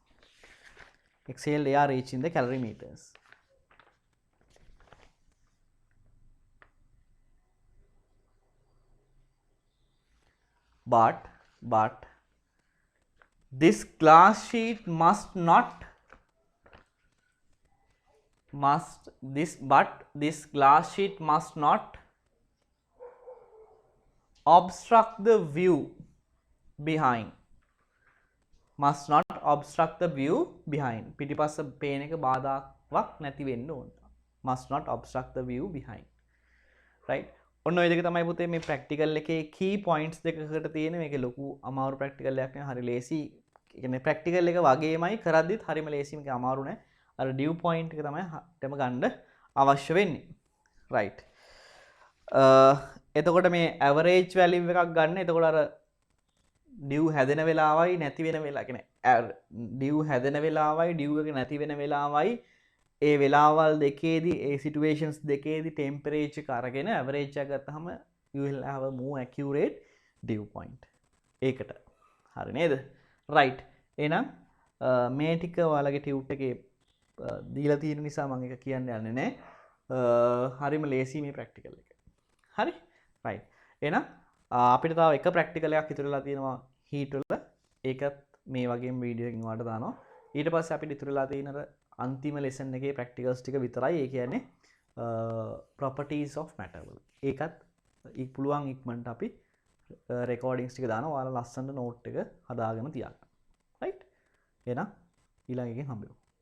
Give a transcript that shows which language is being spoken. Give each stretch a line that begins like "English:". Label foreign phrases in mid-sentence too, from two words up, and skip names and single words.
English: But this glass sheet must not obstruct the view behind.
Sinhala: පිටිපස්ස පේන එක බාධාවක් නැති වෙන්න ඕන.
English: must not obstruct the view behind. right.
Sinhala: ඔන්න ඔය දෙක තමයි පුතේ මේ ප්‍රැක්ටිකල් එකේ
English: key points
Sinhala: දෙකකට තියෙන මේක ලොකු අමාරු ප්‍රැක්ටිකල් එකක් නේ. හරි ලේසි. ඒ කියන්නේ ප්‍රැක්ටිකල් එක වගේමයි කරද්දිත් හරිම ලේසි. මේක අමාරු නෑ. අර
English: dew point
Sinhala: එක තමයි ටෙම ගන්න අවශ්‍ය වෙන්නේ. right. එතකොට මේ
English: average value
Sinhala: එකක් ගන්න. එතකොට අර ඩිව් හැදෙන වෙලාවයි නැති වෙන වෙලාව කියන්නේ ඩිව් හැදෙන වෙලාවයි ඩිව් එක නැති වෙන වෙලාවයි ඒ වෙලාවල් දෙකේදී ඒ සිටුේෂන්ස් දෙකේදී ටෙම්පරේචර් එක අරගෙන ඇවරේජ් එක ගත්තාම
English: you will have a more accurate dew point.
Sinhala: ඒකට හරි නේද? right. එහෙනම් මේ ටික ඔයාලගේ ටියුට් එකේ දීලා තියෙන නිසා මම ඒක කියන්න යන්නේ නැහැ. හරිම ලේසි මේ ප්‍රැක්ටිකල් එක. හරි? right. එහෙනම් අපිට තව එක ප්‍රැක්ටිකල් එකක් ඉතුරුලා තියෙනවා හීට් වල. ඒකත් මේ වගේම වීඩියෝ එකකින් ඔයාලට දානවා. ඊට පස්සේ අපිට ඉතුරුලා තියෙන අර අන්තිම ලෙසන් එකේ ප්‍රැක්ටිකල්ස් ටික විතරයි. ඒ කියන්නේ
English: properties of matter
Sinhala: වල. ඒකත් පුළුවන් ඉක්මනට අපි රෙකෝඩින්ග්ස් ටික දානවා. ඔයාලා ලස්සනට නෝට් එක හදාගෙන තියාගන්න. right. එහෙනම් ඊළඟ එකෙන් හම්බෙමු.